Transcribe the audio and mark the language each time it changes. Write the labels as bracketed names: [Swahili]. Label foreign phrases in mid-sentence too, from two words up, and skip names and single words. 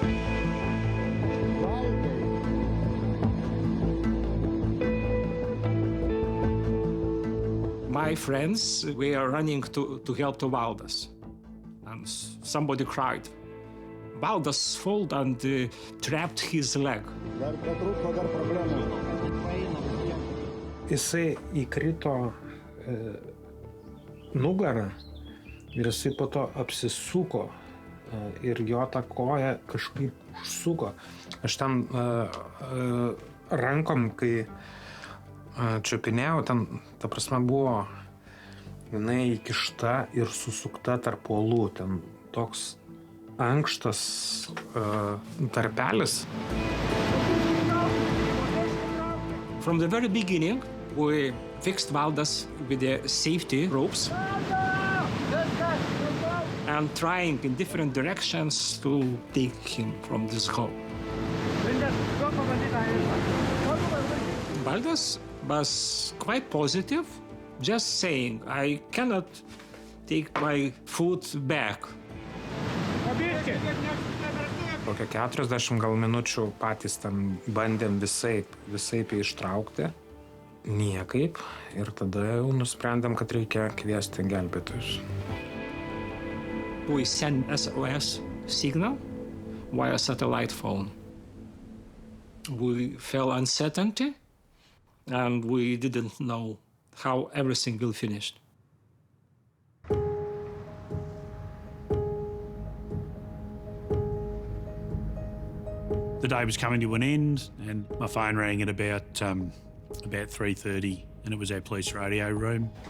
[English] My friends were running to help to Valdas, and somebody cried. Valdas fell and trapped his leg. [Lithuanian] Jisai įkrito nugarą ir jisai po to apsisuko ir jo ta koja kažkaip užsuko. Aš ten rankom, kai čiupinėjau, ten, ta prasme, buvo jinai įkišta ir susukta tarp uolų. Ten toks ankštas tarpelis. [English] From the very beginning, we fixed Valdas with the safety ropes and trying in different directions to take him from this hole. Valdas was quite positive, just saying, I cannot take my foot back. [Lithuanian] Kokią 40 gal minučių patys ten bandėm visaip ištraukti. Niekaip. Ir tada jau nusprendėm, kad reikia kviesti gelbėtojus. [English] We sent SOS signal via satellite phone. We felt uncertainty and we didn't know how everything will finish. The day was coming to an end, and my phone rang at about 3:30, and it was our police radio room.